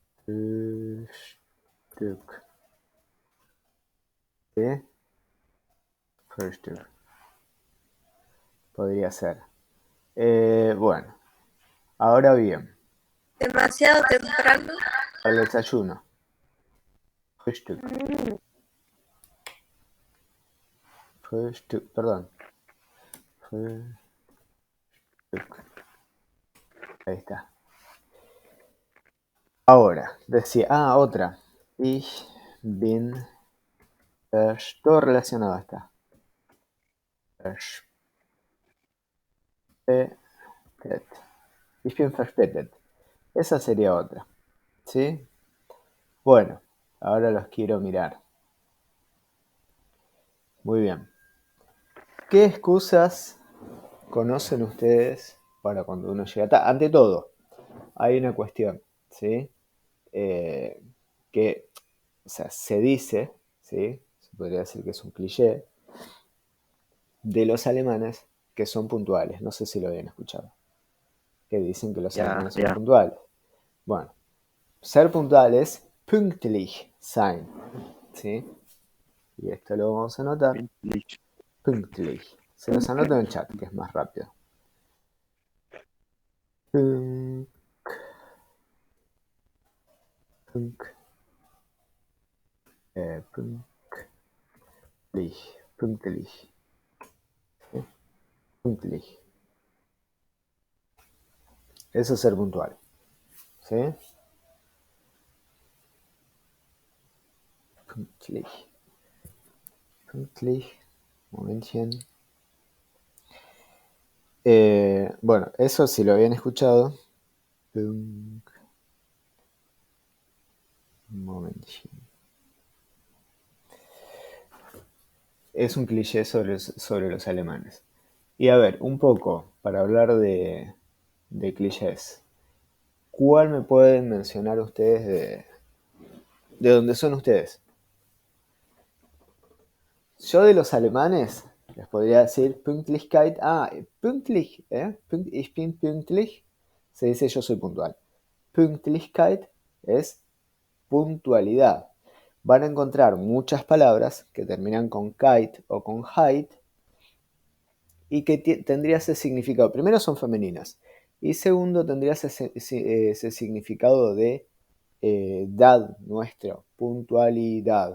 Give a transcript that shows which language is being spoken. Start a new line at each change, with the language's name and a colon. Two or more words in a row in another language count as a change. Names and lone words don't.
Spanish: Frühstück. ¿Sí? Frühstück. Podría ser. Bueno, ahora bien, Demasiado temprano. al desayuno. Frühstück. Frühstück, perdón. Frühstück. Ahí está. Ahora, decía, otra.
German: Ich bin
Spanish: todo relacionado está. Verspätet.
German: Ich bin verspätet.
Spanish: Esa sería otra. ¿Sí? Bueno, ahora los quiero mirar. Muy bien. ¿Qué excusas conocen ustedes para cuando uno llega tarde? Ante todo, hay una cuestión, ¿sí? Que, o sea, se dice, ¿sí? Se podría decir que es un cliché, de los alemanes que son puntuales. No sé si lo habían escuchado. Que dicen que los Ya, alemanes son ya. puntuales. Bueno, ser puntual es
German: pünktlich sein,
Spanish: ¿sí? Y esto lo vamos a anotar. Pünktlich. Pünktlich. Se los anoto en el chat, que es más rápido. Pünktlich. Pünktlich. Pünktlich. ¿Sí? Pünktlich. Eso es ser puntual. ¿Sí? Pünktlich.
German: Pünktlich. Momentchen.
Spanish: Bueno, eso si lo habían escuchado. Un momentchen. Es un cliché sobre los alemanes. Y a ver, un poco, para hablar de clichés. ¿Cuál me pueden mencionar ustedes de dónde son ustedes? Yo de los alemanes les podría decir Pünktlichkeit.
German: Pünktlich, Ich bin pünktlich.
Spanish: Se dice yo soy puntual. Pünktlichkeit es puntualidad. Van a encontrar muchas palabras que terminan con kite o con heit y que tendría ese significado. Primero son femeninas y segundo tendría ese significado de dad nuestro, puntualidad.